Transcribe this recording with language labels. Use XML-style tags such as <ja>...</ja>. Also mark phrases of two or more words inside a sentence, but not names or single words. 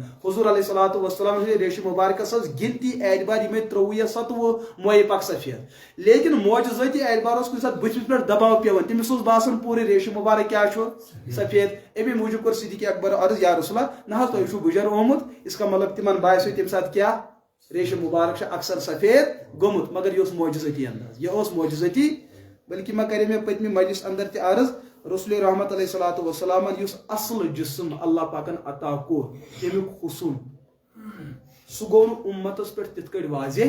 <ks>حضور</ks> <ar>علیہ الصلوۃ والسلام</ar> <ks>ریشہِ مبارکس ٲس گنتی اعتبار یِمے 23 یا 27 مویے پک سفید. لیکن معجزٲتی اعتبار اوس کُنہِ ساتہٕ بٕتھِس پٮ۪ٹھ دباو پیوان تٔمِس اوس باسان پوٗرٕ ریشہِ مبارک کیٛاہ چھُ سفید. امی موٗجوٗب کوٚر صدیق اکبر عرض</ks> <ar>یا رسول اللہ</ar> <ks>نہ حظ تۄہہِ چھُو بٕجر آمُت.</ks> <ur>اس کا مطلب</ur> <ks>تِمن باسیو تمہِ ساتہٕ کیٛاہ ریشہِ مبارک چھُ اکثر سفید گوٚمُت مگر یہِ اوس معجزٲتی انداز یہِ اوس معجزٲتی. بلکہ مےٚ کرے مےٚ پٔتمہِ مجلس اندر تہِ عرض رسول رحمت</ks> <ar>علیہ الصلوۃ</ar> <ks>والسلامن یُس اصل جسم اللہ پاکن عطا کوٚر تمیُک حسن سُہ گوٚو نہٕ اُمتس پٮ۪ٹھ تِتھ کٲٹھۍ واضح.</ks>